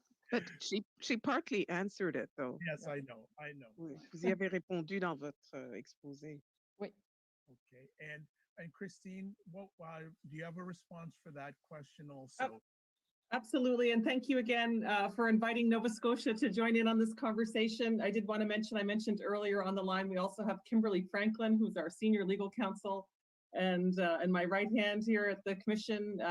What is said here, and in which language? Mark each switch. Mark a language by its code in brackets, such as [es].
[en] But she partly answered it though. Yes, I know. [fr] Oui, vous y avez répondu dans votre exposé. Oui. [en] Okay, and Christine, do you have a response for that question also? Absolutely, and thank you again for inviting Nova Scotia to join in on this conversation. I did want to mention, I mentioned earlier on the line, we also have Kimberly Franklin, who's our senior legal counsel, and my right hand here at the commission.